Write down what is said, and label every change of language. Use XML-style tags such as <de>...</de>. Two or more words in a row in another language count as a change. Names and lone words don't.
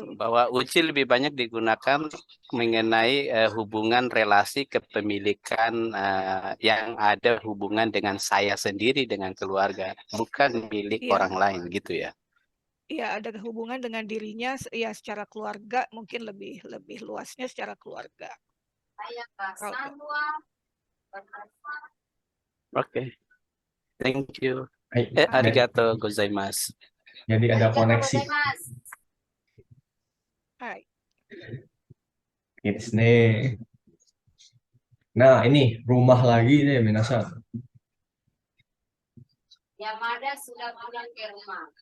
<id>Bahwa uci lebih banyak digunakan mengenai hubungan relasi kepemilikan yang ada hubungan dengan saya sendiri dengan keluarga, bukan milik orang lain gitu ya. Iya, ada hubungan dengan dirinya ya secara keluarga, mungkin lebih luasnya secara keluarga. Oke.</id> <en>Thank you.</en> <ja>ありがとう ございます.</ja> <id>Jadi ada koneksi. Hai. It's nih. Nah, ini rumah lagi deh, minasan. Yamada sudah pulang ke rumah.</id>